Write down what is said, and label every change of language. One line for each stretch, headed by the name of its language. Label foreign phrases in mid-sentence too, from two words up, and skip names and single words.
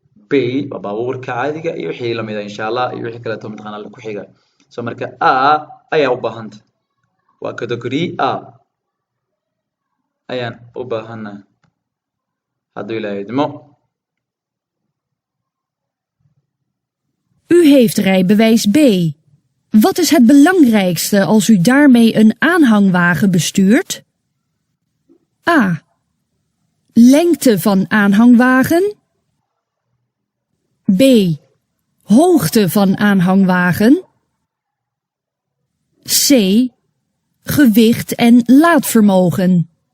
Somali: B waa baabuurka caadiga iyo wixii la mid ah,
Arabic: insha Allah,
Somali: iyo wixii kaleeto mataqaanaa ku xiga. So marka A ayaa u baahan tahay. Waa category A ayaan u baahannahay. Hadduu Ilaahay idmo.
Dutch: U heeft rijbewijs B. Wat is het belangrijkste als u daarmee een aanhangwagen bestuurt? A. Lengte van aanhangwagen. B. Hoogte van aanhangwagen. C. Gewicht en laadvermogen.